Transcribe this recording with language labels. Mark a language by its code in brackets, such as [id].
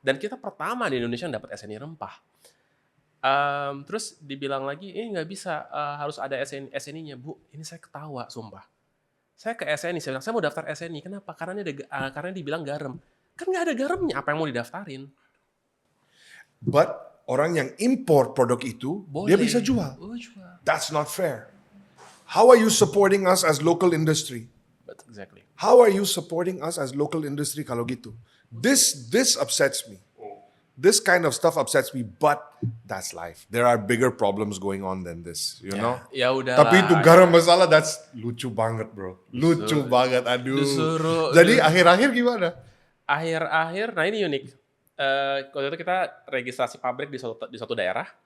[id] Dan kita pertama di Indonesia yang dapat SNI rempah. Terus dibilang lagi, ini nggak bisa, harus ada SNI-nya. Bu, ini saya ketawa, sumpah. Saya ke SNI, saya bilang, saya mau daftar SNI. Kenapa? Karena dibilang garam. Kan nggak ada garamnya, apa yang mau didaftarin? But orang yang import produk itu, Boleh. dia bisa jual. Oh, jual. [en] That's not fair. How are you supporting us as local industry? But exactly. How are you supporting us as local industry [id] kalau gitu? [en] This upsets me. This kind of stuff upsets me, but that's life. There are bigger problems going on than this, you know? [id] Ya udahlah. Tapi itu garam masala, that's lucu banget bro. Lucu banget, aduh. Jadi akhir-akhir gimana? Akhir-akhir, nah ini unik. Waktu itu kita registrasi pabrik di suatu daerah.